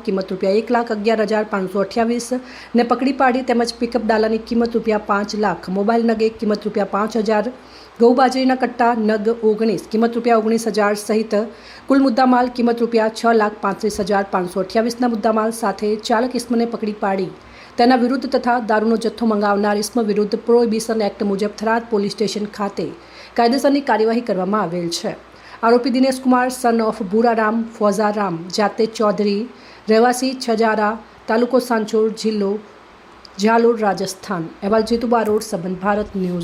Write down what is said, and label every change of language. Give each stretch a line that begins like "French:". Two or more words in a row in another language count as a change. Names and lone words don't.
Gujarati: કિંમત ₹1,11,528 ને પકડી પાડી તેમજ પિકઅપ ડાલાની કિંમત ₹5 લાખ મોબાઈલ નગ એક કિંમત ₹5,000 ઘઉં બાજરીના કટ્ટા નગ 19 કિંમત ₹19,000 સહિત કુલ મુદ્દામાલ કિંમત ₹6,35,528ના મુદ્દામાલ સાથે ચાલક ઇસમને પકડી પાડી તેના વિરુદ્ધ તથા દારૂનો જથ્થો મંગાવનાર ઇસમ વિરુદ્ધ પ્રોહિબિશન એક્ટ મુજબ થરાદ પોલીસ સ્ટેશન ખાતે કાયદેસરની કાર્યવાહી કરવામાં આવેલ છે। આરોપી દિનેશ કુમાર
English: son of
Gujarati: બુરારામ ફૌજારામ જાતે ચૌધરી રહવાસી છજારા તાલુકો સાંચોર જિલ્લો ઝાલોર રાજસ્થાન અહવાલ જીતુ બારોડ સંબંધ ભારત ન્યૂઝ।